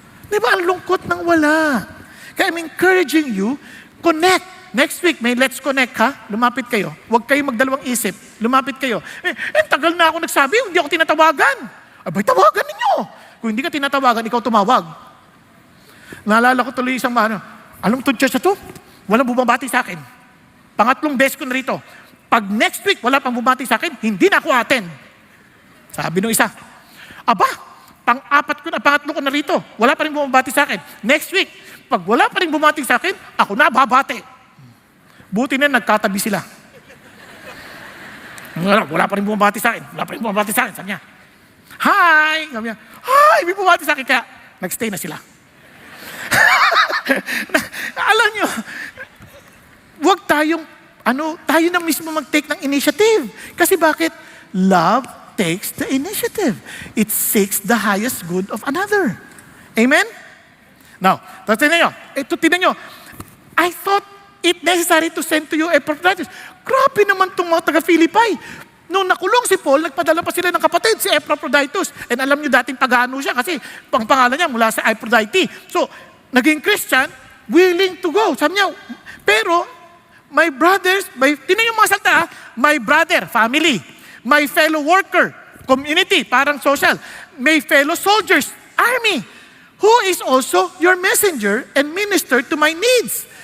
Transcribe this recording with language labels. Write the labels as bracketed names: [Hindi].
[Filipino] Di ba ang lungkot ng wala? [English] Kaya I'm encouraging you, connect. Next week, may Let's Connect ha? [Filipino] Lumapit kayo. Huwag kayo magdalawang isip. Lumapit kayo. Tagal na ako nagsabi, hindi ako tinatawagan. Abay, tawagan ninyo. Kung hindi ka tinatawagan, ikaw tumawag. Naalala ko tuloy isang alam mo itong church na to? Walang bumabati sa akin. Pangatlong beses ko na rito. Pag next week, wala pang bumati sa akin, hindi na ako attend. Sabi nung isa, aba, pangatlo ko na rito, wala pa rin bumabati sa akin. Next week, pag wala pa rin bumati sa akin, ako na babati. Buti na nagkatabi sila. Wala pa rin bumabati sa akin. Sabi niya, hi! Sabi niya, hi! May bumati sa akin, kaya nagstay na sila. Alam niyo, huwag tayo na mismo mag-take ng initiative. Kasi bakit? [English] Love takes the initiative. It seeks the highest good of another. Amen? Now, [Filipino] tingnan nyo. [English] I thought it necessary to send to you Epaphroditus. [Filipino] Grabe naman itong mga taga-Philippi. Nung nakulong si Paul, nagpadala pa sila ng kapatid, si Epaphroditus. And alam nyo dating pag-ano siya kasi pangalan niya mula sa Aphrodite. [English] So, naging Christian, willing to go. [Filipino] Sabi niya, pero, [English] my brothers, [Filipino] tingnan yung mga salta, [English] my brother, family. My fellow worker, community, parang social. My fellow soldiers, army, who is also your messenger and minister to my needs.